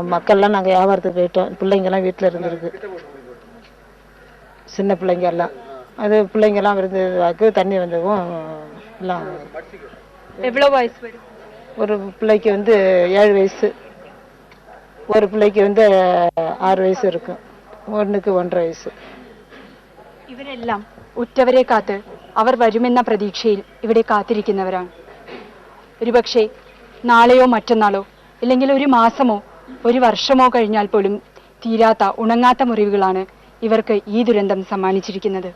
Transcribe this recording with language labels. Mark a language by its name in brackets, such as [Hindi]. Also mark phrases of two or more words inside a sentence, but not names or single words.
[Tamil] மக்கள்லாம் நாங்கள் வியாபாரத்துக்கு போயிட்டோம். பிள்ளைங்கெல்லாம் வீட்டில் இருந்துருக்கு, சின்ன பிள்ளைங்க எல்லாம். அது பிள்ளைங்கெல்லாம் இருந்ததுக்கு தண்ணி வந்ததும் எல்லாம். எவ்வளோ வயசு வரும்? ஒரு பிள்ளைக்கு 7 வயசு, ஒரு பிள்ளைக்கு 6 വയസ്സ് இருக்கும், ஒன்னுக்கு 1.5 வயசு. [Malayalam] ഇവരെല്ലാം ഉറ്റവരെ കാത്ത് അവർ വരുമെന്ന പ്രതീക്ഷയിൽ ഇവിടെ കാത്തിരിക്കുന്നവരാണ്. ഒരുപക്ഷെ നാളെയോ മറ്റന്നാളോ ഇല്ലെങ്കിൽ ഒരു മാസമോ ഒരു വർഷമോ കഴിഞ്ഞാൽ പോലും തീരാത്ത ഉണങ്ങാത്ത മുറിവുകളാണ് ഇവർക്ക് ഈ ദുരന്തം സമ്മാനിച്ചിരിക്കുന്നത്.